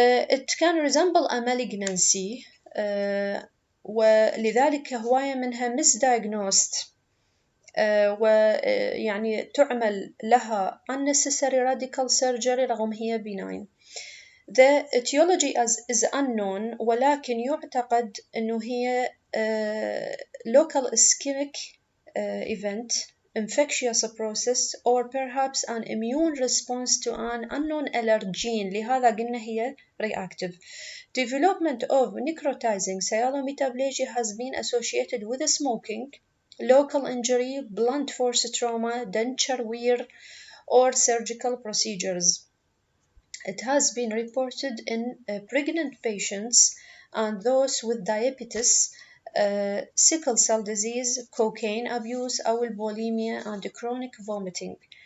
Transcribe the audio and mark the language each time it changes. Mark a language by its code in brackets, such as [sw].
[en] It can resemble a malignancy [ar] ولذلك هواية منها [en] misdiagnosed [ar] ويعني تعمل لها [en] unnecessary radical surgery [ar] رغم هي [en] benign. The etiology is unknown [ar] ولكن يعتقد أنه هي [en] local ischemic event, infectious process, or perhaps an immune response to an unknown allergen. [ar] لهذا قلنا هي reactive. [en] Development of necrotizing sialometaplagia has been associated with smoking, local injury, blunt force trauma, denture wear, or surgical procedures. It has been reported in pregnant patients and those with diabetes, sickle cell disease, cocaine abuse, أو bulimia, and chronic vomiting.